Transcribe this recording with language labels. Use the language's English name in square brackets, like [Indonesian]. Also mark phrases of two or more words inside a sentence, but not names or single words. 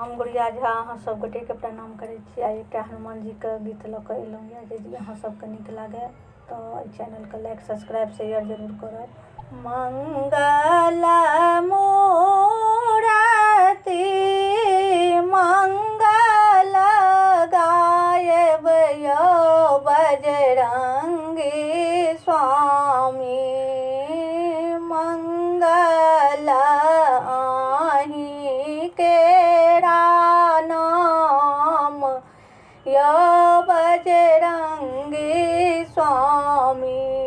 [Maithili] गुड़िया झा अहाँ सब गोटे के प्रणाम करै छी। आ एकटा हनुमान जी के गीत लऽ कऽ एलहुँ यऽ, यदि अहाँ सबके नीक लागे तऽ एहि चैनल के [English] like subscribe share [Maithili] जरूर करब। मंगल मूरति मंगल गायब यो बजरंगी स्वामी, मंगल आहि केरा नाम यो बजरंगी स्वामी,